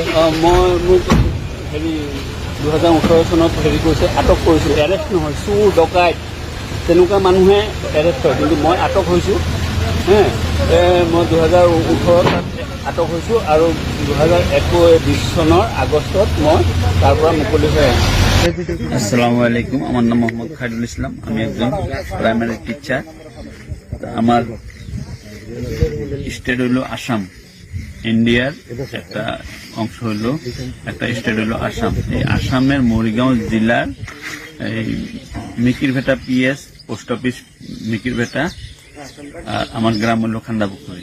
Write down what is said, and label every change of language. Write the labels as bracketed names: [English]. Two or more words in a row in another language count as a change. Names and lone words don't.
[Assamese] মোক 2018 চনত কৰিছে, আটক কৰিছিল। এৰেষ্ট নহয়, চোৰ ডকাইত তেনেকুৱা মানুহে এৰেষ্ট হয়, কিন্তু মই আটক হৈছোঁ। মই 2018 আটক হৈছোঁ আৰু 2021 চনৰ আগষ্টত মই তাৰ পৰা মুকলি হৈ আহিছোঁ। [Arabic] السلام عليكم, [Bangla] আমার নাম মোহাম্মদ খায়রুল ইসলাম। আমি একজন [English] primary teacher. [Bangla] আমার স্টেট হইল আসাম, ইন্ডিয়ার একটা অংশ হইল, একটা স্টেট হইল আসাম। এই আসামের মরিগাঁও জেলার এই মিকিরভেটা [English] PS post office [Bangla] মিকিরভেটা, আর আমার গ্রাম হইল খান্দাপুকুরি।